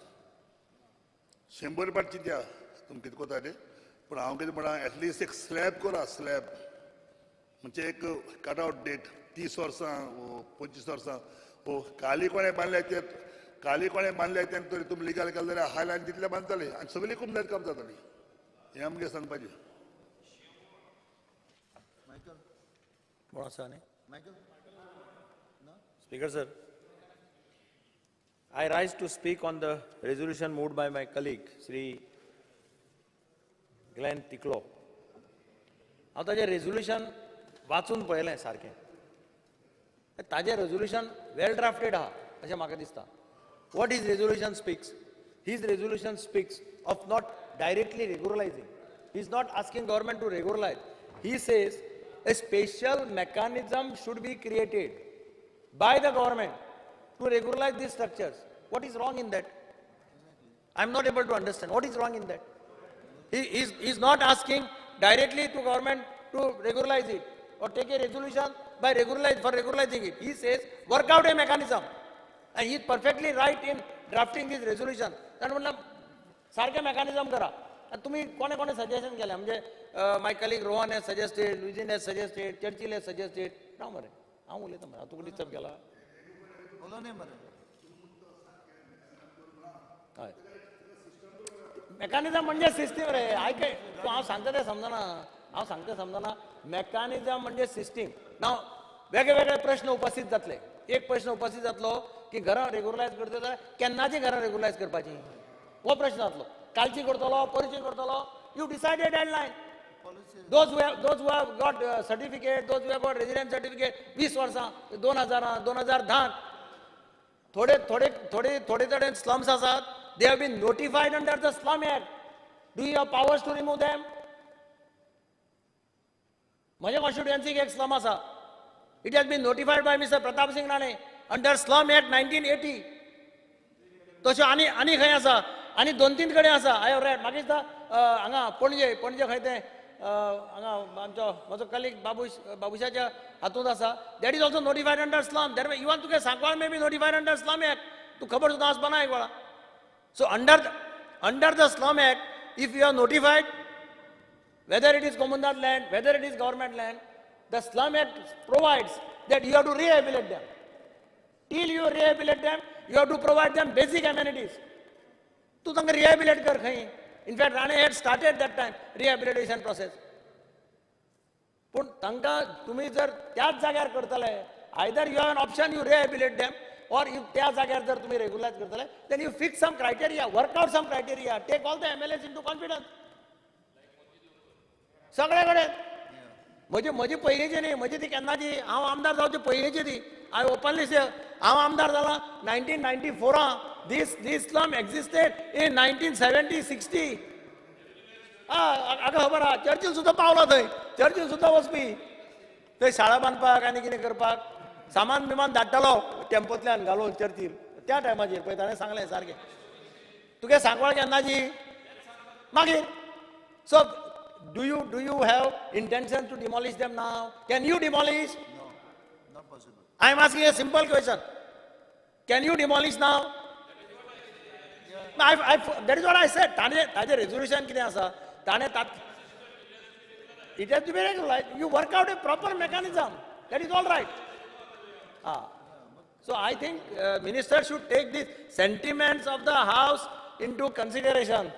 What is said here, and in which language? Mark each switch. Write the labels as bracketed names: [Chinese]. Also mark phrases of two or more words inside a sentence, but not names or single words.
[Konkani] 100 पावटी चिंत्या तुमी कितें कोता तें पूण हांव कितें म्हणटा एटलिस्ट एक स्लॅब करा स्लॅब म्हणजे एक [English] cut out date [Konkani] 30 वर्सां 25 वर्सां हो काली कोणें बांदल्या ते काली कोणें बांदल्या तें तरी तुमी लिगल केलें जाल्यार हायलायन तितलें बांदतले आनी सगळीं कुमदाद काम जातली हें आमगे सांगपाचें कोण आसा न्ही [English] Speaker sir, I rise to speak on the resolution moved by my colleague Sri Glenn Tiklo. [Konkani] हांव ताजें रेजोल्युशन वाचून पळयलें सारकें ताजें रेजोल्युशन [English] well drafted [Konkani] आहा अशें म्हाका दिसता [English] what his resolution speaks his resolution speaks of not directly regularizing he is not asking government to regularize he says a special mechanism should be created by the government to regularize these structures. What is wrong in that? I am not able to understand. What is wrong in that? He is not asking directly to government to regularize it or take a resolution by regularizing it. He says work out a mechanism, and he is perfectly right in drafting this resolution. That means [Konkani] सारखे mechanism करा. तुम्ही कोणे कोणे सजेशन केले म्हणजे [English] my colleague Rohan has suggested Vijay has suggested Churchill has suggested [Konkani] ना मरे हांव उलयता मरे तूं डिस्टर्ब केला हय मेकॅनिझम म्हणजे सिस्टीम रे आयक तूं हांव सांगता तें समजना मेकॅनिझम म्हणजे सिस्टीम नाव वेगळे प्रश्न उपस्थित जातले एक प्रश्न उपस्थित जातलो की घरां रेग्युलरायज करता जाल्यार केन्नाची घरां रेग्युलरायज करपाची हो प्रश्न जातलो कालची करतलो परची करतलो [English] you decide a deadline those who have got certificate those who have got residence certificate [Konkani] 20 वर्सां 2010 थोडे slums asat [English] they have been notified under the slum act do you have powers to remove them [Konkani] माझ्या constituency एक slum asa [English] it has been notified by Mr. [Konkani] Pratap Singh Rane [English] under slum act [Konkani] 1980 तशें आनी खंय आसा आनी 2-3 कडेन आसा [English] I have read [Konkani] म्हाका दिसता हांगा पणजे खंय तें हांगा आमचो म्हजो कलीग बाबुशाच्या हातूंत आसा [English] that is also notified under slum that even [Konkani] तुगे सांकवाळ [English] may be notified under slum act [Konkani] तूं खबर सुद्दां आसपा ना एक वेळा [English] so under the slum act if you are notified whether it is Comunidade land whether it is government land the slum act provides that you have to rehabilitate them till you rehabilitate them you have to provide them basic amenities [Konkani] तूं तांकां रिहॅबिलिट कर खंय [English] In fact, Rane had started that time rehabilitation process. [Konkani] पण तांकां तुम्ही जर त्याच जाग्यार करतले [English] either you have an option you rehabilitate them or if [Konkani] त्या जाग्यार जर तुम्ही regularize करतले [English] then you fix some criteria, work out some criteria, take all the MLAs into confidence. [Konkani] सगळे कडेन म्हजी पयलींची न्ही म्हजी ती केन्नाची हांव आमदार जावचे पयलींची ती हांव [English] openly say [Konkani] हांव आमदार जाला 1994 [English] This slum existed in 1970-60. [Konkani] आगा खबर आहा चर्चिल सुद्दां पावलो थंय चर्चिल सुद्दां वचपी थंय शाळा बांदपाक आनी कितें करपाक सामान बिमान धाडटालो टेम्पोतल्यान घालून चर्चीर त्या टायमाचेर पळय ताणें सांगलें सारकें तुगे सांगवाळ केन्नाची मागीर सो [English] do you have intention to demolish them now? Can you demolish? No, not possible. I am asking a simple question. Can you demolish now? That is what I said. [Konkani] ताजे resolution कितें आसा ताणें [English] it has to be regularized. You work out a proper mechanism. That is all right. So I think minister should take the sentiments of the house into consideration.